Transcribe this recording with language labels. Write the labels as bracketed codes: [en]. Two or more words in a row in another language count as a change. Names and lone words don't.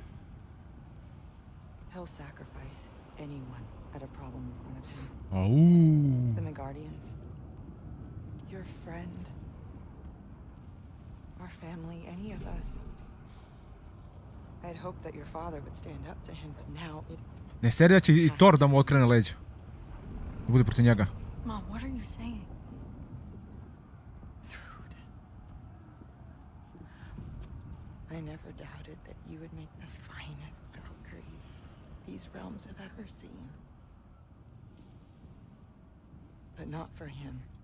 [en] He'll sacrifice anyone at a problem in front of him. Oh. The Midgardians. Your friend. Our family, any of us. I'd hoped that your father would stand up to him, but now it... [sr] Ne seri da će i Thor da mu okrene leđa. Da bude protiv njega. [en] Mom, what are you saying? I never doubted that you would make the finest Valkyrie these realms have ever seen. But not for him.